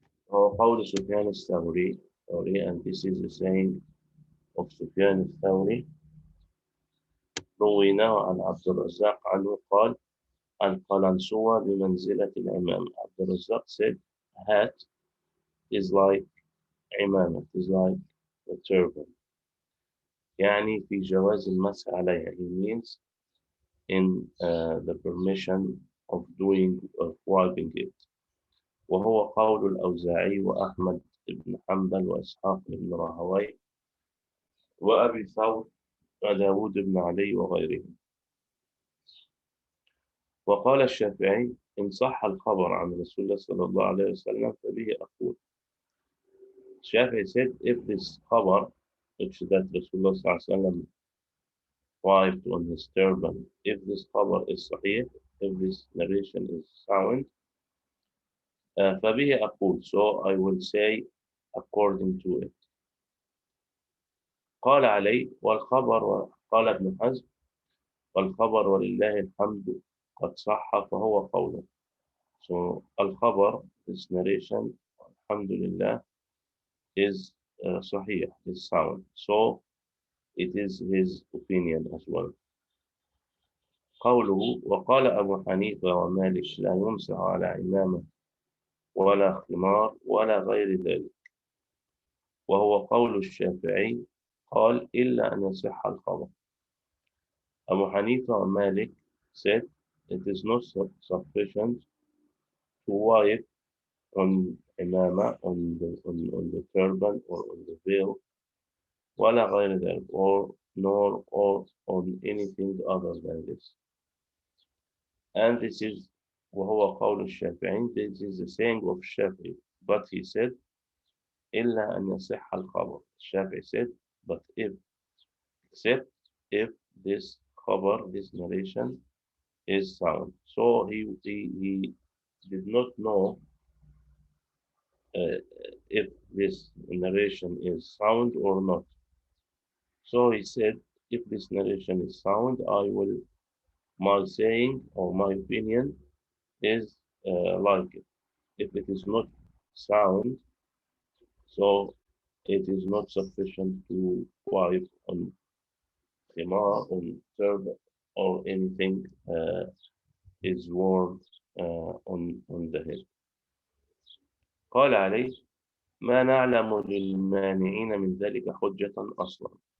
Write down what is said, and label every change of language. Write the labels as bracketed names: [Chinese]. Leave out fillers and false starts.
[Arabic] قول سفيان الثوري, [English] and this is the saying of [Arabic] سفيان الثوري, رويناه عن عبد الرزاق عنه قال القلنسوة بمنزلة العمامة. [English] عبد الرزاق said hat is like عمامة, is like a turban. [Arabic] يعني في جواز المسح عليها, [English] he means in the permission of doing of wiping it. [Arabic] وهو قول الأوزاعي وأحمد بن حنبل وإسحاق بن راهويه وأبي ثور وداود بن علي وغيرهم. وقال الشافعي إن صح الخبر عن رسول الله صلى الله عليه وسلم فبه أقول. [English] Shafi'i said if this khabar, which that Rasulullah صلى الله عليه وسلم wiped on his turban, if this khabar is sahih, if this narration is sound, [Arabic] فبه أقول, [English] so I will say according to it. [Arabic] قال علي والخبر قال ابن حزم والخبر ولله الحمد قد صح فهو قوله. [English] So al-khabar, this narration, alhamdulillah, is sahih, is sound. So it is his opinion as well. [Arabic] قوله وقال أبو حنيفة ومالك لا يمسح على عمامة ولا خمار ولا غير ذلك. وهو قول الشافعي قال إلا أن يصح الخبر. [English] Abu Hanifa and Malik said it is not sufficient to wipe on imama, on the turban or on the veil, [Arabic] ولا غير ذلك, [English] or nor or on anything other than this. And this is [Arabic] وهو قول الشافعي, [English] this is the saying of Shafi'i. But he said [Arabic] إلا أن يصح الخبر. [English] Shafi'i said, but if, except if this khabar, this narration is sound. So he did not know uh, if this narration is sound or not. So he said, if this narration is sound, my saying or my opinion is like it. If it is not sound, so it is not sufficient to wipe on khimar, on turban, or anything is worn on the head. [Arabic] قال عليه ما نعلم للمانعين من ذلك حجة أصلا.